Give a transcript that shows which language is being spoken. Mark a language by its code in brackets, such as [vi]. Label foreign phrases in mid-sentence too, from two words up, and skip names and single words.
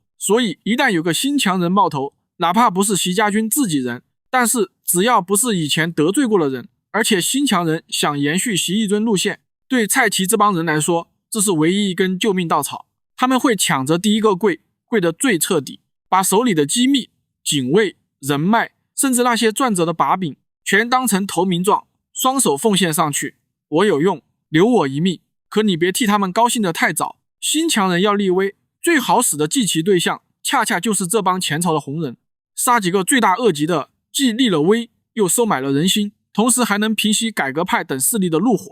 [zh] 所以一旦有個新強人冒頭，哪怕不是習家軍自己人，但是只要不是以前得罪過的人，而且新强人想延續習一尊路線，对蔡奇这帮人來說，這是唯一一根救命稻草。他們會搶着第一個跪，跪得最徹底，把手裡的機密、警衛、人脈，甚至那些賺着的把柄，全當成投名狀，雙手奉獻上去。我有用，留我一命。可你別替他們高興得太早。新強人要立威，最好使的祭旗對象，恰恰就是這幫前朝的紅人。殺幾個罪大惡極的，既立了威，又收買了人心，同時還能平息改革派等勢力的怒火。